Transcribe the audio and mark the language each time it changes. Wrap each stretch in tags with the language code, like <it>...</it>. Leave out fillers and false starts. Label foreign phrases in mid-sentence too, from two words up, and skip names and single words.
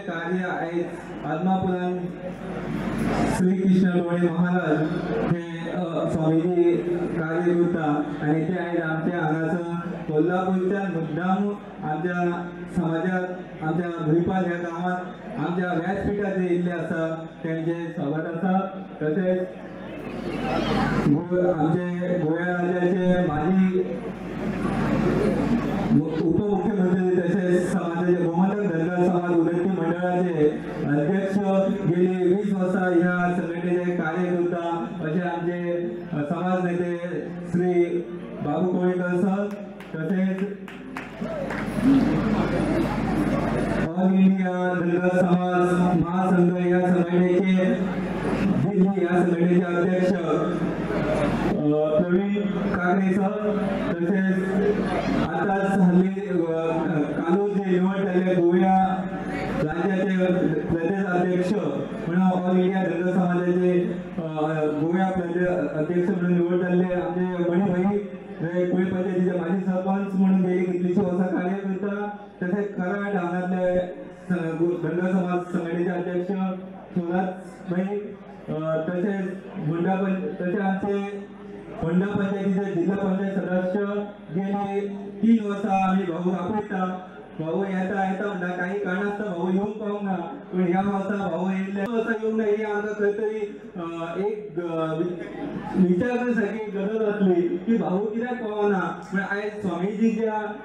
<kok>कार्य आयज आदमापुरान श्री कृष्ण डोळे महाराज हे स्वामीजी कार्य करता आणि ते आयज आमच्या हांगासर कोल्हापूरच्यान मुद्दाम आमच्या समाजात आमच्या भुईपाल ह्या गांवांत आमच्या व्यासपीठाचेर येयल्ले आसा तेंचे स्वागत आसा तशेंच आमचे गोंय राज्याचे माजी</kok> <mr>उपमुख्यमंत्री तसेच समाजाचे गोमंतक धनगर समाज उन्नती मंडळाचे अध्यक्ष गेली 20 वर्सां ह्या संघटनेचे कार्य करता असे आमचे समाज नेते श्री बाबू कोळेकर सर तसेच ऑल इंडिया धनगर समाज महासंघ या संघटनेचे दिल्ली या संघटनेचे अध्यक्ष प्रवीण काकडे सर तसेच आताच हल्ली कालू जे निवड झाले गोवा राज्याचे प्रदेश अध्यक्ष म्हणून ऑल इंडिया धनगर समाजाचे गोवा प्रदेश अध्यक्ष म्हणून निवड झाले आमचे मणिभाई कुळे पंचायतीचे माजी सरपंच म्हणून गेली कितलीशी वर्सां कार्य करता तसेच</mr> <kok>कराड हांगातले धनगर समाज संघटनेचे अध्यक्ष सुराजभाई तसेच तसे आमचे होंडा पंचायतीचे जिल्हा पंचायत सदस्य गेली 3 वर्सां आम्ही भाऊ आपयता भाऊ येता म्हणटा काही कारणास्तव भाऊ येवंक पावंक ना पण ह्या वर्सा भाऊ येयल्ले वर्सा येवंक ना ही आमकां खंय तरी एक विचार करपाची गरज आसली की भाऊ कित्याक पावना पण आयज स्वामीजीच्या</kok>